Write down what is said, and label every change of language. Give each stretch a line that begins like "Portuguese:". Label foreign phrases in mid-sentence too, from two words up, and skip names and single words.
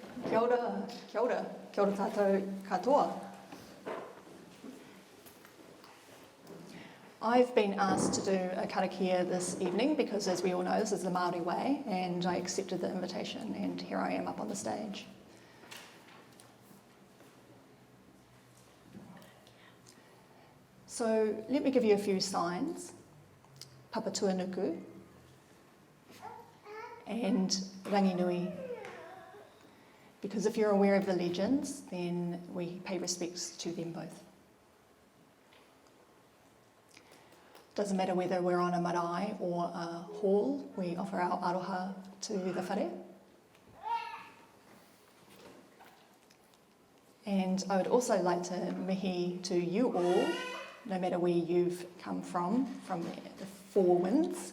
Māori: Kia ora, kia ora, kia ora tātou katoa.
English: I've been asked to do a karakia this evening because, as we all know, this is the Māori way, and I accepted the invitation, and here I am up on the stage. So let me give you a few signs. Papatua nuku and rangi nui. Because if you're aware of the legends, then we pay respects to them both. Doesn't matter whether we're on a marae or a hall, we offer our aroha to the whare. And I would also like to mihi to you all, no matter where you've come from the four winds.